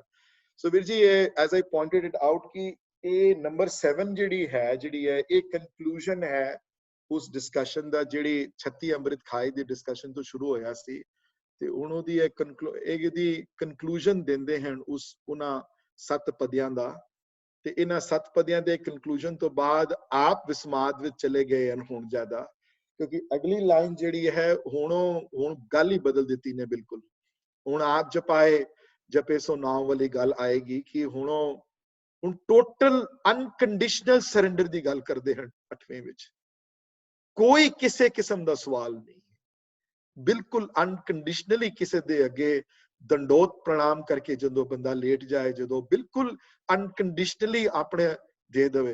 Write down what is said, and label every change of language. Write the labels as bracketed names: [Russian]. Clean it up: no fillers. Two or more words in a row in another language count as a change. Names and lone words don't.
[Punjabi] ਸੋ ਵੀਰ ਜੀ, [English] as I pointed it out [Punjabi] ਕਿ ਇਹ ਨੰਬਰ 7 ਜਿਹੜੀ ਹੈ ਇਹ ਕਨਕਲੂਜਨ ਹੈ ਉਸ ਡਿਸਕਸ਼ਨ ਦਾ, ਜਿਹੜੀ 36 ਅੰਮ੍ਰਿਤ ਖਾਏ ਦੀ ਡਿਸਕਸ਼ਨ ਤੋਂ ਸ਼ੁਰੂ ਹੋਇਆ ਸੀ ਤੇ ਹੁਣ ਉਹਦੀ ਇਹਦੀ ਕਨਕਲੂਜਨ ਦਿੰਦੇ ਹਨ ਉਹਨਾਂ 7 ਪਦਿਆਂ ਦਾ। ਤੇ ਇਹਨਾਂ 7 ਪਦਿਆਂ ਦੇ ਕਨਕਲੂਜਨ ਤੋਂ ਬਾਅਦ ਆਪ ਵਿਸਮਾਦ ਵਿੱਚ ਚਲੇ ਗਏ ਹਨ ਹੁਣ ਜ਼ਿਆਦਾ, ਕਿਉਂਕਿ ਅਗਲੀ ਲਾਈਨ ਜਿਹੜੀ ਹੈ ਹੁਣ ਗੱਲ ਹੀ ਬਦਲ ਦੀ ਨੇ ਬਿਲਕੁਲ। ਹੁਣ ਆਪ ਜਪਾਏ ਜਪੇ ਸੋ ਨਾਮ ਵਾਲੀ ਗੱਲ ਆਏਗੀ ਕਿ ਹੁਣ [English] total unconditional surrender [Punjabi] ਦੀ ਗੱਲ ਕਰਦੇ ਹਨ 8ਵੇਂ ਵਿੱਚ। ਕੋਈ ਕਿਸੀ ਕਿਸਮ ਦਾ ਸਵਾਲ ਨਹੀਂ, ਬਿਲਕੁਲ ਅਨਕੰਡੀਸ਼ਨਲੀ ਕਿਸੀ ਦੇ ਅੱਗੇ ਡੰਡੌਤ ਪ੍ਰਣਾਮ ਕਰਕੇ ਜਦੋਂ ਬੰਦਾ ਲੇਟ ਜਾਏ, ਜਦੋਂ ਬਿਲਕੁਲ ਅਨਕੰਡੀਸ਼ਨਲੀ ਆਪਣੇ ਦੇ ਦੇਵੇ।